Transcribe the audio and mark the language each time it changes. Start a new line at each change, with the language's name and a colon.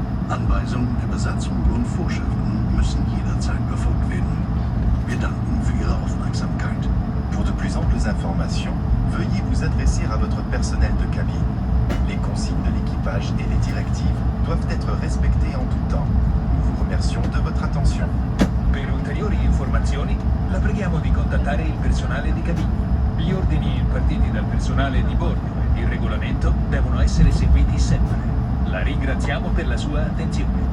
German: Anweisungen der Besatzung und Vorschriften müssen jederzeit befolgt werden. Wir danken für Ihre Aufmerksamkeit.
French: Pour de plus amples informations, veuillez vous adresser à votre personnel de cabine. Les consignes de l'équipage et les directives doivent être respectées en tout temps. Nous vous remercions de votre attention.
Italian: Per ulteriori informazioni, la preghiamo di contattare il personale di cabina. Gli ordini impartiti dal personale di bordo e il regolamento devono essere seguiti sempre. La ringraziamo per la sua attenzione.